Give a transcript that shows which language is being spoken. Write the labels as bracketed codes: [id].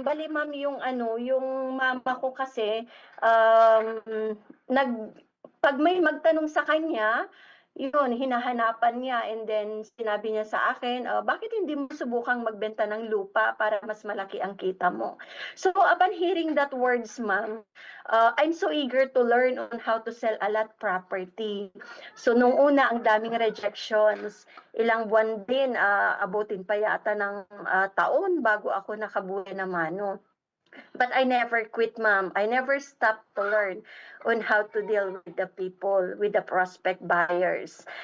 [tl] Bale, ma'am, yung mama ko kasi, um, nag, pag may magtanong sa kanya, yun, hinahanapan niya and then sinabi niya sa akin, bakit hindi mo subukang magbenta ng lupa para mas malaki ang kita mo? [en] So, upon hearing that words, ma'am, I'm so eager to learn on how to sell a lot property. [tl] So, nung una, ang daming rejections. Ilang buwan din, abutin pa yata ng taon bago ako nakabuhay na mano. [en] But I never quit, ma'am. I never stopped to learn on how to deal with the people, with the prospect buyers.